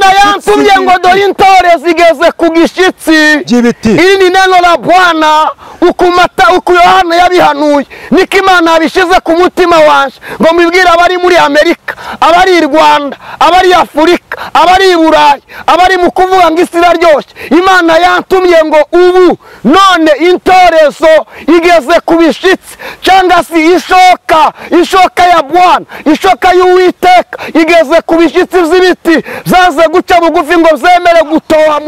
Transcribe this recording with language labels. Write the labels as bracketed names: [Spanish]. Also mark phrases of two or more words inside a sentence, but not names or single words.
[Kinyarwanda] yantumye ngo dore intore zigeze ku gishyitsi iri ni [Swahili] neno la Bwana [Kinyarwanda] uko Yohana yabihanuye niko Imana yabishyize ku mutima wanje ngo mbibwire abari muri Amerika, abari i Rwanda, abari Afurika, abari i Burayi, abari mu kuvuga ngo isi iraryoshye. Imana yantumye ngo ubu none intorezo igeze ku bishyitsi, cyangwa se ishoka ya Bwana, ishoka y'Uwiteka igeze ku bishyitsi by'ibiti zaze guca bugufi ngo zemere gutoha.